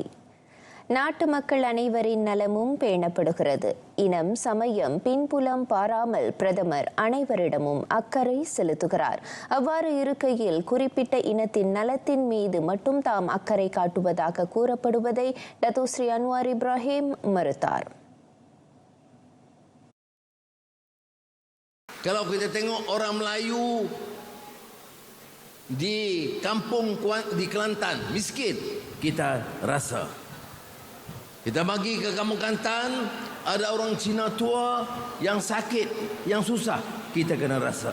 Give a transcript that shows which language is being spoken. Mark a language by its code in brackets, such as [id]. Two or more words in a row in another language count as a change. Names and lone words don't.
[ta] நாட்டு மக்கள் அனைவரின் நலமும் பேணப்படுகிறது. இனம், சமயம், பின்புலம் பாராமல் பிரதமர் அனைவரிடமும் அக்கறை செலுத்துகிறார். அவ்வாறு இருக்கையில் குறிப்பிட்ட இனத்தின் நலத்தின் மீது மட்டும் தாம் அக்கறை காட்டுவதாக கூறப்படுவதை டத்தோஸ்ரீ அன்வார் இப்ராஹிம் மறுத்தார். [ms] Kalau kita tengok orang Melayu di kampung di Kelantan miskin, kita rasa. Kita bagi ke kampung Kelantan, ada orang Cina tua yang sakit, yang susah, kita kena rasa.